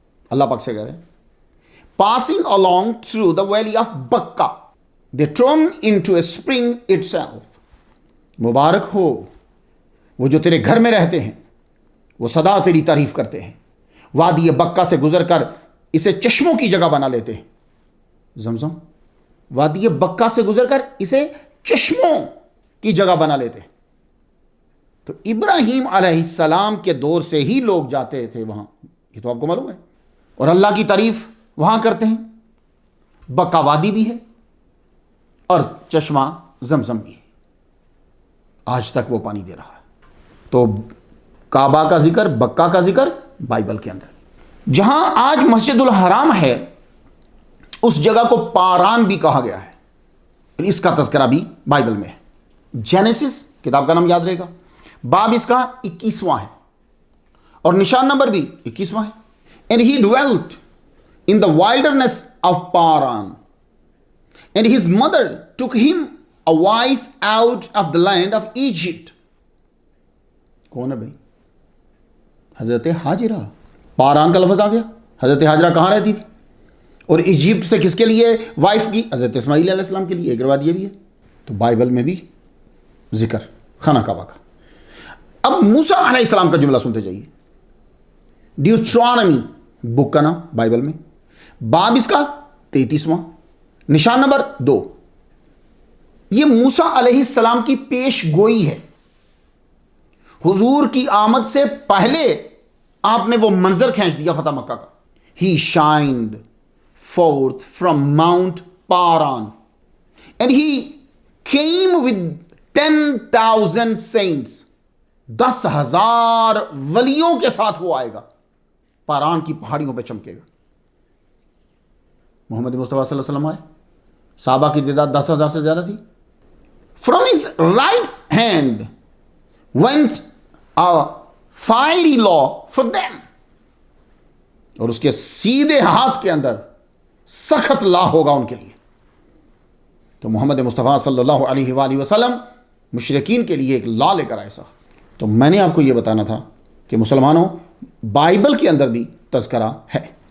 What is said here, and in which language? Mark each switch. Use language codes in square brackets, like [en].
[ur] اللہ پاک سے کہہ رہے ہیں [en] Passing along through the valley of Bakka they turn into a spring itself. [ur] مبارک ہو وہ جو تیرے گھر میں رہتے ہیں، وہ سدا تیری تعریف کرتے ہیں. وادی بکا سے گزر کر اسے چشموں کی جگہ بنا لیتے ہیں. زمزم وادی بکا سے گزر کر اسے چشموں کی جگہ بنا لیتے ہیں. تو ابراہیم علیہ السلام کے دور سے ہی لوگ جاتے تھے وہاں، یہ تو آپ کو معلوم ہے، اور اللہ کی تعریف وہاں کرتے ہیں. بکا وادی بھی ہے اور چشمہ زمزم بھی ہے، آج تک وہ پانی دے رہا ہے. تو کعبہ کا ذکر، بکا کا ذکر بائبل کے اندر. جہاں آج مسجد الحرام ہے اس جگہ کو پاران بھی کہا گیا ہے. اس کا تذکرہ بھی بائبل میں ہے. جینیسس کتاب کا نام یاد رہے گا، باب اس کا 21واں ہے اور نشان نمبر بھی 21واں ہے. [en] And he dwelt in the wilderness of Paran, and his mother took him a wife out of the land of Egypt. [ur] کون ہے بھائی؟ حضرت ہاجرہ. پاران کا لفظ آ گیا. حضرت ہاجرہ کہاں رہتی تھی؟ اور ایجپٹ سے کس کے لیے وائف کی؟ حضرت اسماعیل علیہ السلام کے لیے. ایک روایت یہ بھی ہے. تو بائبل میں بھی ذکر خانہ کعبہ کا. اب موسیٰ علیہ السلام کا جملہ سنتے جائیے. ڈیوٹرانومی بک کا نام بائبل میں، باب اس کا 33واں، نشان نمبر 2. یہ موسیٰ علیہ السلام کی پیش گوئی ہے. حضور کی آمد سے پہلے آپ نے وہ منظر کھینچ دیا فتح مکہ کا. [en] He shined forth from Mount Paran and he came with 10,000 saints. [ur] 10,000 ولیوں کے ساتھ وہ آئے گا، پاران کی پہاڑیوں پہ چمکے گا. محمد مصطفیٰ صلی اللہ علیہ وسلم آئے، صحابہ کی تعداد 10,000 سے زیادہ تھی. [en] From his right hand went a fiery law for them. [ur] اور اس کے سیدھے ہاتھ کے اندر سخت لا ہوگا ان کے لیے. تو محمد مصطفیٰ صلی اللہ علیہ وآلہ وسلم مشرکین کے لیے ایک لا لے کر آئے سخت. تو میں نے آپ کو یہ بتانا تھا کہ مسلمانوں بائبل کے اندر بھی تذکرہ ہے.